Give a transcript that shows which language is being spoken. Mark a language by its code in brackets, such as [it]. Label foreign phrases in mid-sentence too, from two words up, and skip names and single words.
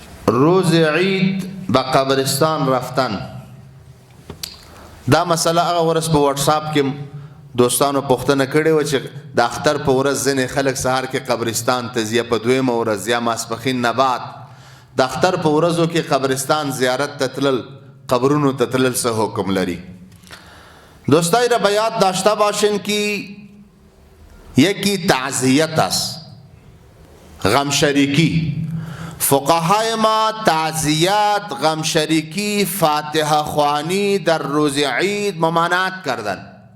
[fa] روز عید به قبرستان رفتن. [ps] دا مسله هغه ورځ په واتس اپ کې دوستانو پوښتنه کړې و چې د اختر په ورځ ځینې خلک سهار کې قبرستان ته ځي، په دویمه ورځ یا ماسپښین نه بعد د اختر په ورځو کې قبرستان زیارت ته تلل، قبرونو ته تلل څه حکم لري؟ [fa] دوستای را بیاد داشته باشین کی یکی تعزیت است، غم شریکی. فقهای ما تعزیت، غم شریکی، فاتحه خوانی در روز عید ممانعت کردن.